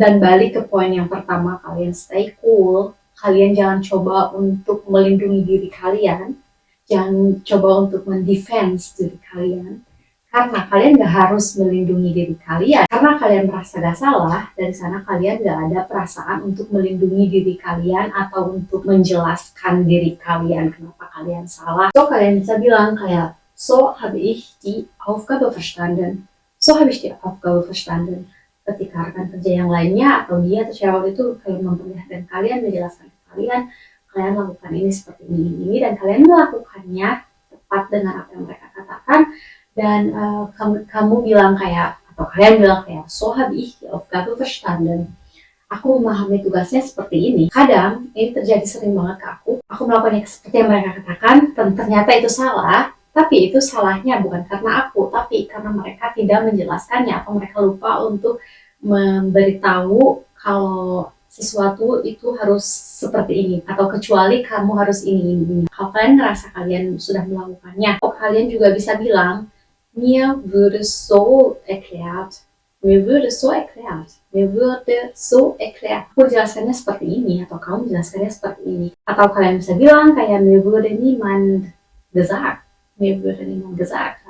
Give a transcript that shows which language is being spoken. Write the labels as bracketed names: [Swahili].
[Indonesian] Dan balik ke poin yang pertama, kalian stay cool, kalian jangan coba untuk melindungi diri kalian, jangan coba untuk mendefense diri kalian, karena kalian gak harus melindungi diri kalian. Karena kalian merasa gak salah, dari sana kalian gak ada perasaan untuk melindungi diri kalian atau untuk menjelaskan diri kalian kenapa kalian salah. So kalian bisa bilang kayak [German] so habe ich die Aufgabe verstanden. So habe ich die Aufgabe verstanden. [Indonesian] Ketika rekan kerja yang lainnya atau dia atau siapa itu kalian memperlihatkan kalian menjelaskan ke kalian, kalian lakukan ini seperti ini dan kalian melakukannya tepat dengan apa yang mereka katakan dan kamu bilang kayak atau kalian bilang kayak [German] so habe ich die Aufgabe verstanden. [Indonesian] Aku memahami tugasnya seperti ini. Kadang ini terjadi sering banget ke aku. Aku melakukannya seperti yang mereka katakan dan ternyata itu salah. Tapi itu salahnya bukan karena aku, tapi karena mereka tidak menjelaskannya atau mereka lupa untuk memberitahu kalau sesuatu itu harus seperti ini atau kecuali kamu harus ini. Kalau kalian ngerasa kalian sudah melakukannya, kalian juga bisa bilang [German] mir wurde so erklärt, mir wurde so erklärt, mir wurde so erklärt. [Indonesian] Aku jelaskannya seperti ini atau kamu jelaskannya seperti ini. Atau kalian bisa bilang kayak [German] mir wurde niemand gesagt, mir wurde niemand gesagt.